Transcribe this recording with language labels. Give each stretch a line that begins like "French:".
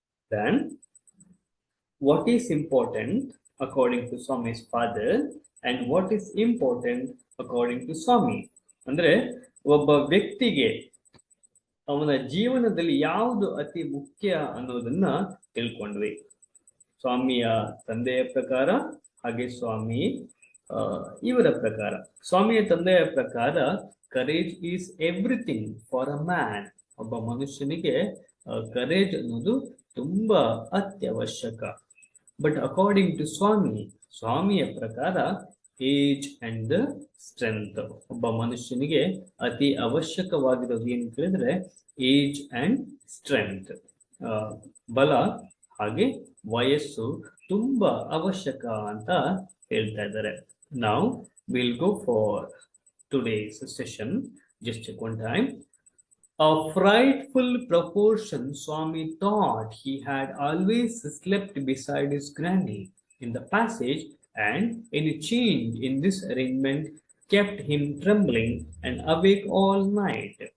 English: Then what is important according to Swami's father and what is important according to Swami.
Kannada: ಅಂದ್ರೆ ಒಬ್ಬ ವ್ಯಕ್ತಿಗೆ ಅವನ ಜೀವನದಲ್ಲಿ ಯಾವುದು ಅತಿ ಮುಖ್ಯ ಅನ್ನೋದನ್ನ ತಿಳ್ಕೊಂಡ್ವಿ. ಸ್ವಾಮಿಯ ತಂದೆಯ ಪ್ರಕಾರ ಹಾಗೆ ಸ್ವಾಮಿ ಇವರ ಪ್ರಕಾರ. ಸ್ವಾಮಿಯ ತಂದೆಯ ಪ್ರಕಾರ
English: Courage is everything for a man.
Kannada: ಒಬ್ಬ ಮನುಷ್ಯನಿಗೆ ಕರೇಜ್ ಅನ್ನೋದು ತುಂಬಾ ಅತ್ಯವಶ್ಯಕ.
English: but according to Swami,
Kannada: ಸ್ವಾಮಿಯ ಪ್ರಕಾರ
English: Age and the strength.
Kannada: ಒಬ್ಬ ಮನುಷ್ಯನಿಗೆ ಅತಿ ಅವಶ್ಯಕವಾಗಿರೋದು ಏನು ಕೇಳಿದ್ರೆ
English: age and strength,
Kannada: ಬಲ ಹಾಗೆ ವಯಸ್ಸು ತುಂಬಾ ಅವಶ್ಯಕ ಅಂತ ಹೇಳ್ತಾ ಇದ್ದಾರೆ.
English: Now we'll go for today's session. Just check one time. A frightful proportion Swami thought he had always slept beside his granny in the passage, and any change in this arrangement kept him trembling and awake all night.